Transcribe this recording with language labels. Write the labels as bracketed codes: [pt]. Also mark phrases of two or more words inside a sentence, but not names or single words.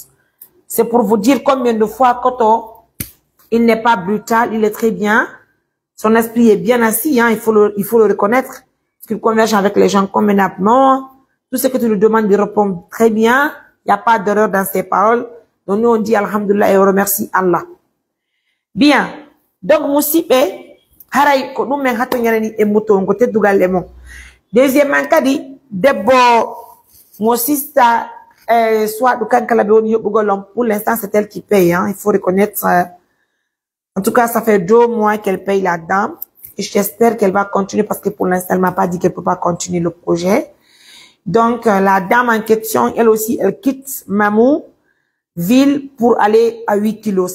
[fr] C'est pour vous dire combien de fois Koto, il n'est pas brutal, il est très bien. Son esprit est bien assis, hein, il faut le reconnaître. Parce qu'il converge avec les gens convenablement. Tout ce que tu lui demandes, il répond très bien. Il n'y a pas d'erreur dans ses paroles. Donc nous, on dit Alhamdulillah et on remercie Allah. Bien. Donc, [ff] Moussipe, haray ko nous men hato nyane e moto ngote dugal lemon. Deuxièmement, kadi debbo mon sista soit du kan kala be woni yobugolom. [fr] Pour l'instant, c'est elle qui paye, hein. Il faut reconnaître. En tout cas, ça fait 2 mois qu'elle paye la dame. Et j'espère qu'elle va continuer parce que pour l'instant, elle m'a pas dit qu'elle peut pas continuer le projet. Donc, la dame en question, elle aussi, elle quitte Mamou ville pour aller à 8 kilos.